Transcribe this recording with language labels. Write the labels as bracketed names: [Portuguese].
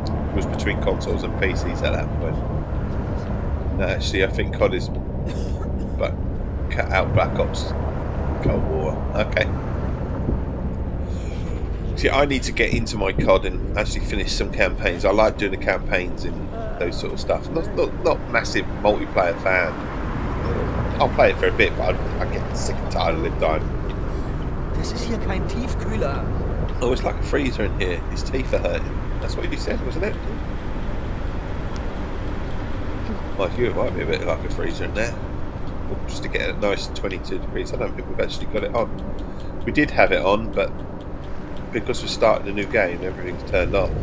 [English] It was between consoles and PCs at that point. No, actually, I think COD is but cut out Black Ops Cold War. Okay. See, I need to get into my COD and actually finish some campaigns. I like doing the campaigns in those sort of stuff. Not massive multiplayer fan. I'll play it for a bit, but I get sick and tired of live dying. [German] Das ist hier kein Tiefkühler. [English] Oh, it's like a freezer in here. His teeth are hurting. That's what you said, wasn't it? Like you, it might be a bit like a freezer in there. Just to get a nice 22 degrees. I don't think we've actually got it on. We did have it on, but because we're starting a new game, everything's turned off.